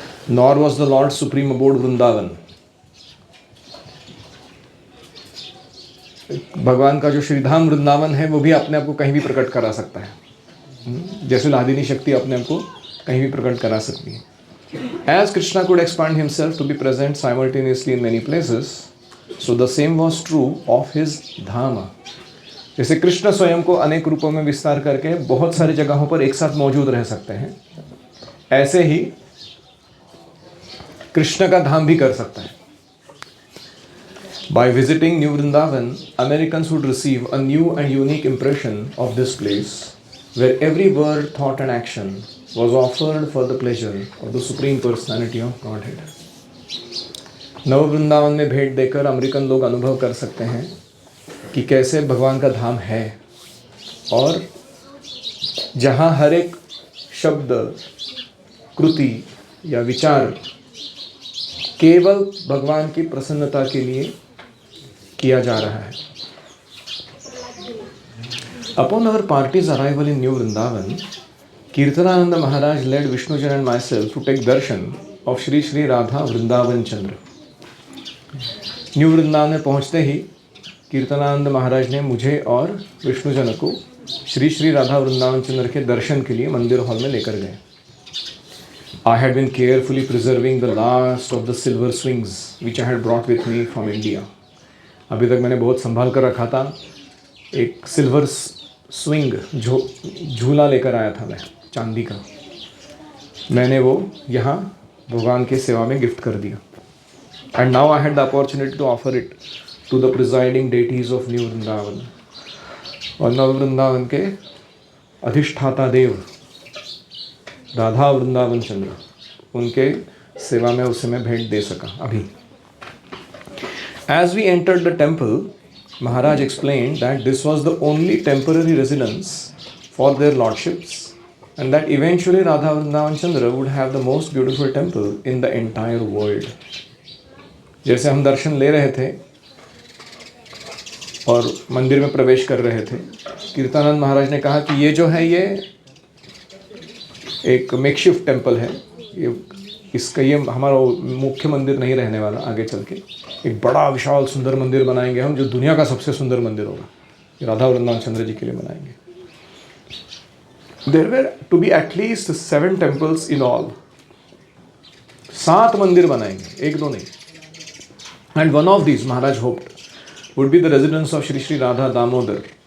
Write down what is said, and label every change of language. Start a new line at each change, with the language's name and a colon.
English: Nor was the lord supreme abode Vrindavan.
Hindi: भगवान का जो श्रीधाम वृंदावन है वो भी अपने आप को कहीं भी प्रकट करा सकता है, जैसे लादिनी शक्ति अपने आप को कहीं भी प्रकट करा सकती है।
English: As Krishna could expand himself to be present simultaneously in many places, so the same was true of his dham.
Hindi: जैसे कृष्ण स्वयं को अनेक रूपों में विस्तार करके बहुत सारी जगहों पर एक साथ मौजूद रह सकते हैं, ऐसे ही कृष्ण का धाम भी कर सकता है।
English: By visiting New Vrindavan, Americans would receive a new and unique impression of this place, where every word, thought and action was offered for the pleasure of the Supreme Personality of Godhead.
Hindi: नव वृंदावन में भेंट देकर American लोग अनुभव कर सकते हैं कि कैसे भगवान का धाम है, और जहाँ हर एक शब्द, कृति या विचार केवल भगवान की प्रसन्नता के लिए किया जा रहा है।
English: Upon our party's arrival in New Vrindavan, Kirtanananda Maharaj led Vishnujan and myself to take darshan of Shri Shri Radha Vrindavan Chandra.
Hindi: New Vrindavan में पहुंचते ही कीर्तनानंद महाराज ने मुझे और विष्णुजन को श्री श्री राधा वृंदावन चंद्र के दर्शन के लिए मंदिर हॉल में लेकर गए.
English: I had been carefully preserving the last of the silver swings which I had brought with me from India.
Hindi: अभी तक मैंने बहुत संभाल कर रखा था. एक सिल्वर स्विंग झूला लेकर आया था मैं, चांदी का. मैंने वो यहाँ भगवान की सेवा में गिफ्ट कर दिया.
English: And now I had the opportunity to offer it to the presiding deities of New Vrindavan.
Hindi: और नव वृंदावन के अधिष्ठाता देव राधा वृंदावन चंद्र, उनके सेवा में उसे मैं भेंट दे सका अभी.
English: As we entered the temple, Maharaj explained that this was the only temporary residence for their lordships and that eventually Radha Vrindavan Chandra would have the most beautiful temple in the entire world.
Hindi: जैसे हम दर्शन ले रहे थे और मंदिर में प्रवेश कर रहे थे, कीर्तनानंद महाराज ने कहा कि ये जो है ये एक मेकशिफ्ट टेम्पल है, ये हमारा मुख्य मंदिर नहीं रहने वाला. आगे चल के एक बड़ा विशाल सुंदर मंदिर बनाएंगे हम, जो दुनिया का सबसे सुंदर मंदिर होगा, राधा वृंदावन चंद्र जी के लिए बनाएंगे.
English: There were to be at least 7 temples in all.
Hindi: 7 मंदिर बनाएंगे, एक दो नहीं.
English: And one of these, Maharaj hoped, would be the residence of Shri Shri Radha Damodar.